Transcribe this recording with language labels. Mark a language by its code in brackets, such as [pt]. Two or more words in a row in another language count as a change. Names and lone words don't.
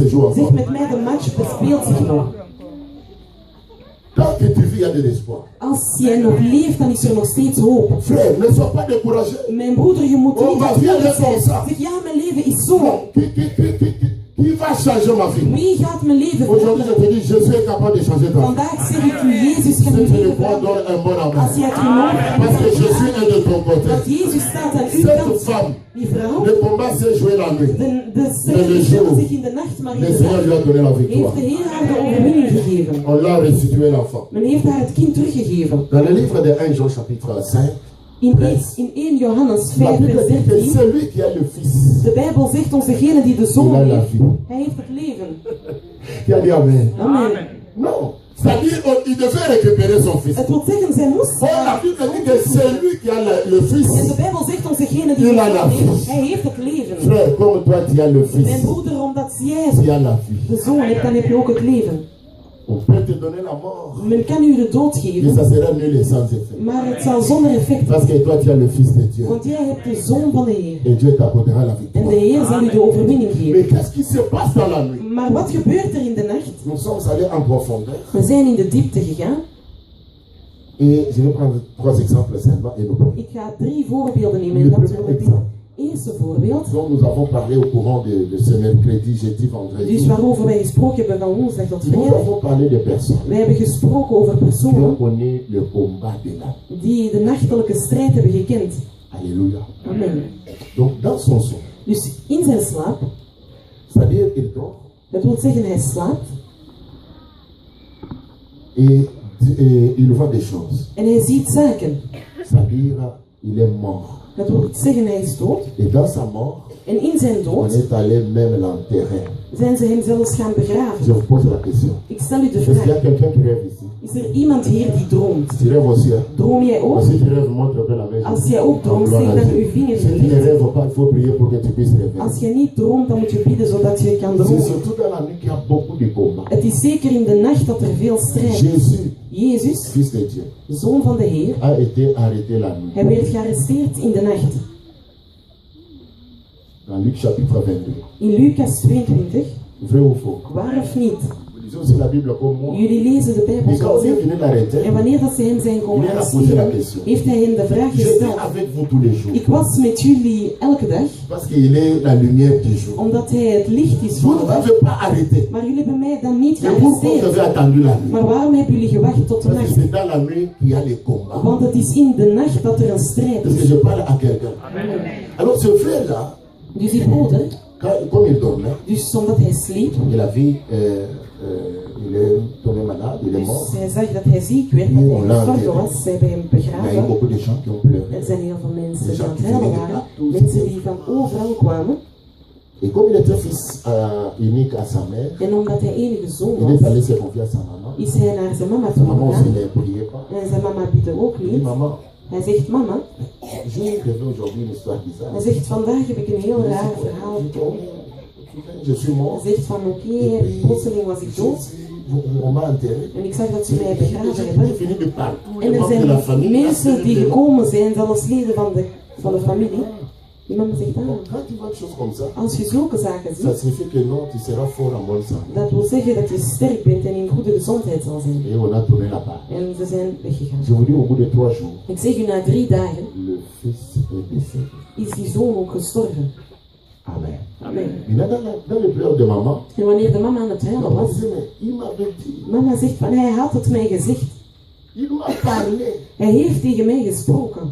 [nl] het [fr] joue [nl] spelen. Zeg [fr] encore. [nl] met mij, de match bespeelt zich nog. [fr] Tant que tu vis, il y a de l'espoir. [nl] Als jij nog leeft, dan is er nog steeds hoop. [fr] Frère, ne sois pas découragé. [nl] Mijn broeder, je moet Oh, niet maar afgelopen [fr] viens [nl] zijn. met ons aan. Zeg, ja, mijn leven is zo. [fr] Non, qui va changer ma vie? [nl] Wie gaat mijn leven [fr] Aujourd'hui, je [nl] veranderen? [fr] te dis, Jésus est capable de changer ta vie. [nl] Vandaag zeg ik u, Jezus kan [fr] Si [nl] uw [fr] tu le [nl] leven [fr] crois, [nl] veranderen. [fr] donne un bon amen. [nl] Als jij het gelooft, [fr] Parce que Jésus est de ton côté. [nl] dat Jezus staat aan uw [fr] Cette [nl] kant. [fr] femme, [nl] Die vrouw, [fr] le combat s'est joué la nuit. [nl] de strijd speelde zich in de nacht, maar in [fr] Le [nl] de [fr] Seigneur [nl] dag [fr] lui a donné la [nl] heeft [fr] victoire. [nl] de Heer haar de overwinning gegeven. [fr] On l'a restitué l'enfant. [nl] Men heeft haar het kind teruggegeven. [fr] Dans le livre de 1 Jean chapitre 5, [nl] In 1 Johannes [fr] la [nl] 5 [fr] Bible [nl] vers [fr] dit que [nl] 13, [fr] celui qui a le Fils, [nl] de Bijbel zegt ons, degene die de [fr] il [nl] zoon [fr] a la [nl] heeft, [fr] vie. [nl] hij heeft het leven. [fr] Qui a dit Amen? Amen. Non. C'est-à-dire, il devait récupérer son fils. [nl] Het wil zeggen, zij moest [fr] Or, la Bible dit que celui qui a le [nl] En [fr] Fils, [nl] de Bijbel zegt ons, degene die [fr] Il a [nl] het [fr] la [nl] zoon [fr] vie. [nl] heeft, hij heeft het leven. [fr] frère, comme toi tu as le [nl] Mijn [fr] Fils, [nl] broeder, omdat jij [fr] tu as la vie. [nl] de zoon hebt, dan heb je ook het leven. [fr] On peut te donner la mort, [nl] Men kan u de dood [fr] mais [nl] geven, [fr] ça sera nul et sans effet. [nl] maar het zal zonder effect [fr] Parce que toi tu as le Fils de Dieu. [nl] want jij hebt de zoon van de Heer. [fr] Et Dieu t'accordera la [nl] En de [fr] victoire. [nl] Heer zal u de overwinning [fr] Mais [nl] geven. [fr] qu'est-ce qui se passe dans la nuit? [nl] Maar wat gebeurt er in de nacht? [fr] Nous sommes allés en profondeur. [nl] We zijn in de diepte gegaan. [fr] Et je vais prendre 3 exemples seulement et nous prions. [nl] Ik ga 3 voorbeelden nemen. [fr] Le [nl] En dat [fr] premier [nl] zullen we [fr] exemple. [nl] Eerste voorbeeld, [fr] dont nous avons parlé au courant de ce mercredi, jeudi, [nl] dus [fr] vendredi. [nl] waarover wij gesproken hebben van woensdag tot [fr] Nous [nl] vrijdag. [fr] avons parlé de personnes [nl] Wij hebben gesproken over [fr] qui ont [nl] personen [fr] connu le combat de la nuit. [nl] die de nachtelijke strijd hebben gekend. [fr] Alléluia. [nl] Amen. [fr] Donc dans son son, [nl] Dus in zijn slaap, [fr] c'est-à-dire il dort [nl] dat wil zeggen hij slaapt [fr] et il voit des choses. [nl] en hij ziet zaken. [fr] C'est-à-dire il est mort. [nl] Dat wil zeggen hij is dood. [fr] Et dans sa mort, [nl] En in zijn [fr] on [nl] dood [fr] est allé même l'enterrer. [nl] zijn ze hem zelfs gaan begraven. [fr] Je vous pose la question. [nl] Ik stel u de [fr] Est-ce qu'il y a [nl] vraag, [fr] quelqu'un qui rêve ici? [nl] is er iemand hier die droomt? [fr] Tu rêves aussi, hein? [nl] Droom jij ook? [fr] Si tu rêves, montre que la main. [nl] Als jij ook droomt, [fr] Gloire [nl] steek [fr] à [nl] dan [fr] Dieu. [nl] uw vinger [fr] Si tu ne [nl] in. [fr] rêves pas, il faut prier pour que tu puisses rêver. [nl] Als jij niet droomt, dan moet je bidden zodat je kan [fr] C'est [nl] dromen. [fr] surtout dans la nuit qu'il y a beaucoup de combats. [nl] Het is zeker in de nacht dat er veel strijd is. [fr] Jésus, [nl] Jezus, [fr] Fils de Dieu, [nl] zoon van de Heer, [fr] a été arrêté la nuit. [nl] hij werd gearresteerd in de nacht. [fr] Dans Luc chapitre 22. [nl] In Lucas 22, [fr] Vrai ou faux? [nl] waar of niet? [fr] Vous lisez aussi la Bible comme moi. [nl] Jullie lezen de Bijbel [fr] Et quand [nl] zoals [fr] on est [nl] ik. [fr] venu l'arrêter, [nl] En wanneer dat ze hem zijn komen [fr] Il a posé la [nl] arresteren, [fr] question. [nl] heeft hij hem de vraag [fr] j'étais [nl] gesteld. [fr] avec vous tous les jours. [nl] Ik was met jullie elke dag, [fr] Parce qu'il est la lumière du jour. [nl] omdat hij het licht is [fr] Vous [nl] van [fr] ne [nl] de dag. [fr] m'avez pas arrêté. [nl] Maar jullie hebben mij dan niet [fr] Mais pourquoi vous [nl] gearresteerd. [fr] avez attendu la nuit? [nl] Maar waarom hebben jullie gewacht tot de [fr] Parce que [nl] nacht? [fr] c'est dans la nuit qu'il y a les combats. [nl] Want het is in de nacht dat er een strijd [fr] Parce que [nl] is. [fr] je parle à quelqu'un. Alors ce frère-là, [nl] Dus die broeder, [fr] comme il dormait, [nl] dus omdat hij sliep, [fr] il a vu, il est tombé malade, il est mort. [nl] dus hij zag dat hij ziek werd, dat hij gestorven was. Ze hebben hem [fr] Il y a eu [nl] begraven. [fr] beaucoup de gens qui ont pleuré. [nl] Er zijn heel veel mensen die aan het huilen waren. Mensen die van overal kwamen. [fr] Et comme il était fils unique à sa mère, [nl] En omdat hij enige zoon [fr] il est [nl] was, [fr] allé se confier à sa maman. [nl] is hij naar zijn mama [fr] Sa maman aussi [nl] toegegaan. [fr] ne priait pas. [nl] En zijn mama bidde ook [fr] Il dit, [nl] niet. [fr] maman, [nl] Hij zegt, mama, [fr] j'ai rêvé aujourd'hui une histoire bizarre. [nl] hij zegt, vandaag heb ik een heel raar verhaal. [fr] Je suis mort. [nl] Hij zegt van, oké, plotseling was ik dood. [fr] On m'a enterré. [nl] En ik zag dat ze mij begraven [fr] J'ai [nl] hebben. [fr] fini de partout. [nl] En er [fr] Les membres de la [nl] zijn [fr] famille. [nl] mensen die gekomen zijn, zelfs leden van de familie. Die mama zegt [fr] Donc, quand tu vois des choses comme ça, [nl] als je zulke zaken [fr] ça [nl] ziet, [fr] signifie que non, tu seras fort en bonne santé. [nl] dat wil zeggen dat je sterk bent en in goede gezondheid zal zijn. [fr] Et on a tourné la page. [nl] En ze zijn weggegaan. [fr] Je vous dis, au bout de 3 jours, [nl] Ik zeg u, na 3 dagen [fr] le fils est décédé. [nl] is die zoon ook gestorven. [fr] Amen. [nl] Amen. [fr] Mais dans les pleurs de maman, [nl] En wanneer de mama aan het huilen [fr] maman [nl] was, [fr] disait, mais il m'avait dit, [nl] mama zegt van hij had het mij gezegd. [fr] il m'a parlé. [nl] Hij heeft tegen mij gesproken.